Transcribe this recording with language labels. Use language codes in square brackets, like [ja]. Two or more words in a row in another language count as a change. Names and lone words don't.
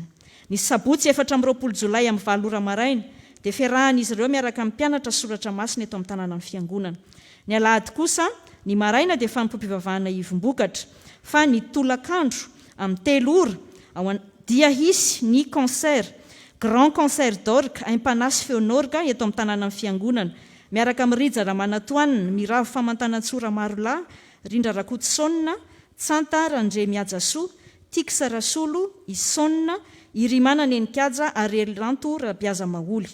[mg] Ny sabotsy 14 Jolay amin'ny 7 ora maraina dia fiarahan'izy ireo miaraka amin'ny mpianatra soratra masina eto amin'ny tanàna ny fiangonana. Ny alahady kosa ny maraina dia fanompom-pivavahana ivom-bokatra fa ny tolakandro amin'ny 3 ora dia hisy ny [fr] concert grand concert d'orgue [mg] aim-panahy sy feonorga eto amin'ny tanàna ny fiangonana miaraka amin'ny Rija Ramanatoanina, Miravo Famantanan-tsora Marolahy, Rindra Rakotsonina, Tsanta Randre Miajasoa, Tiksa Rasolo, Isonina, Irimana Nenikaja ary Elanto Rabiaza Maholy.